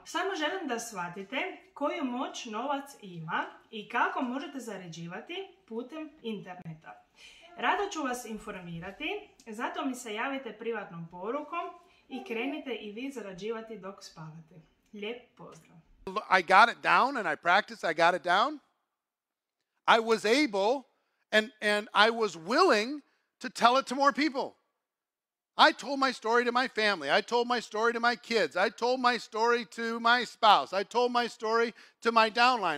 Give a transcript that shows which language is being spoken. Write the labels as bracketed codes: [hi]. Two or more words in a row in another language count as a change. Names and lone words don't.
[hr] Samo želim da shvatite koju moć novac ima i kako možete zarađivati putem interneta. Rado ću vas informirati, zato mi se javite privatnom porukom i krenite i vi zarađivati dok spavate. Lijep pozdrav. [en] I got it down and I practiced, I got it down. I was able and I was willing to tell it to more people. I told my story to my family. I told my story to my kids. I told my story to my spouse. I told my story to my downline.